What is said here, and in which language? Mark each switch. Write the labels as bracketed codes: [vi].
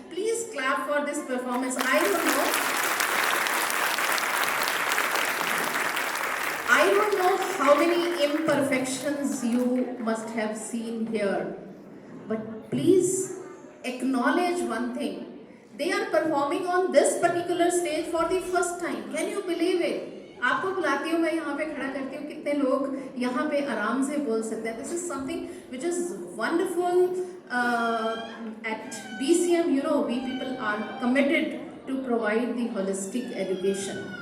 [en] Please clap for this performance. I don't know how many imperfections you must have seen here, but please acknowledge one thing. They are performing on this particular stage for the first time. Can you believe it? [hi] आपको बुलाती हूँ, मैं यहाँ पे खड़ा करती हूँ, कितने लोग यहाँ पे आराम से बोल सकते हैं. [en] This is something which is wonderful. At BCM, you know, we people are committed to provide the holistic education.